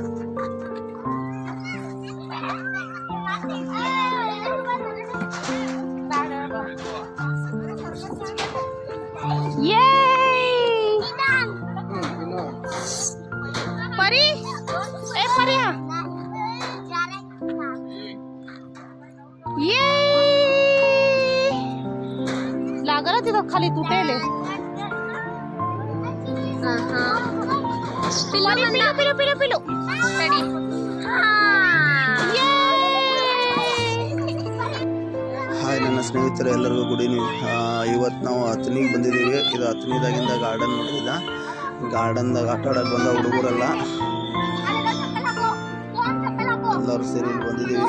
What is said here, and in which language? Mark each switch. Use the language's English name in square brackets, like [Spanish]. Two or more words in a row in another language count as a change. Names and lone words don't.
[Marathi] ये परी ए पर्या ये लागला तिथं खाली तुटेले पिलू पिलू पिलू पिलू [Kannada] ಹಾಯ್ ನನ್ನ ಸ್ನೇಹಿತರೆ ಎಲ್ಲರಿಗೂ [English] good evening. [Kannada] ಇವತ್ತು ನಾವು ಹತ್ತನಿಗೆ ಬಂದಿದ್ದೀವಿ. ಇದು ಹತ್ತನಿದಾಗಿಂದ ಗಾರ್ಡನ್ ನೋಡಿದ ಗಾರ್ಡನ್ದಾಗ ಆಟ ಆಡೋಕೆ ಬಂದ ಹುಡುಗರೆಲ್ಲ ಎಲ್ಲರೂ ಸೇರಿ ಇಲ್ಲಿ ಬಂದಿದ್ದೀವಿ.